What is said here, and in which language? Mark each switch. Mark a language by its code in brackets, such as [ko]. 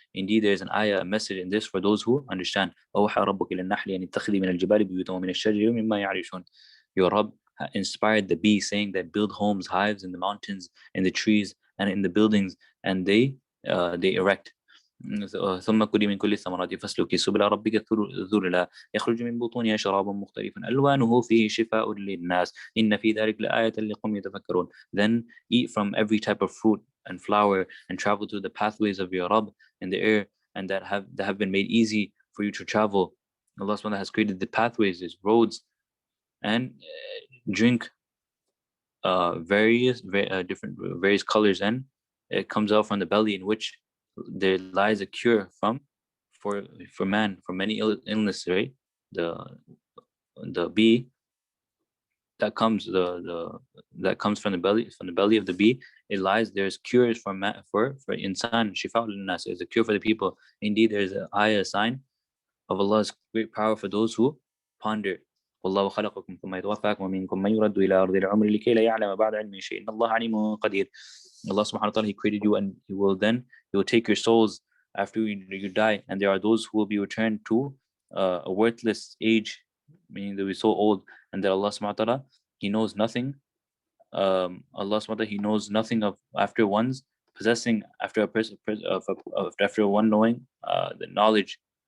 [en] Indeed, there is an ayah, a message in this for those who understand. [ar] أوحى ربك إلى النحل أن اتخذي من الجبال بيوتا ومن الشجر مما يعرشون. [en] Your Rabb inspired the bee, saying that build homes, hives in the mountains, in the trees, and in the buildings, and they erect. [ar] ثم كلي من كل الثمرات فاسلكي سبل ربك ذللا يخرج من بطونها شراب مختلف ألوانه فيه شفاء للناس إن في ذلك لآية لقوم يتفكرون. [en] Then eat from every type of fruit and flower, and travel through the pathways of your Rabb in the air, and that have been made easy for you to travel. Allah subhanahu has created the pathways, these roads, and drink various colors, and it comes out from the belly, in which there lies a cure for man from many illnesses, right? The bee that comes from the belly of the bee, there's cures for insan, shifa lin-nas, is a cure for the people. Indeed, there's a sign of Allah's great power for those who ponder. [ar] والله خلقكم ثم يتوفاكم ومنكم من يرد إلى أرض العمر لكي لا يعلم بعد علم شيء إن الله عليم قدير. [en] Allah subhanahu wa ta'ala, He created you, and He will take your souls after you die, and there are those who will be returned to a worthless age, meaning they'll be so old, and that Allah subhanahu wa ta'ala, He knows nothing. Allah subhanahu wa ta'ala, He knows nothing of after one's possessing, after a person, after one knowing the knowledge.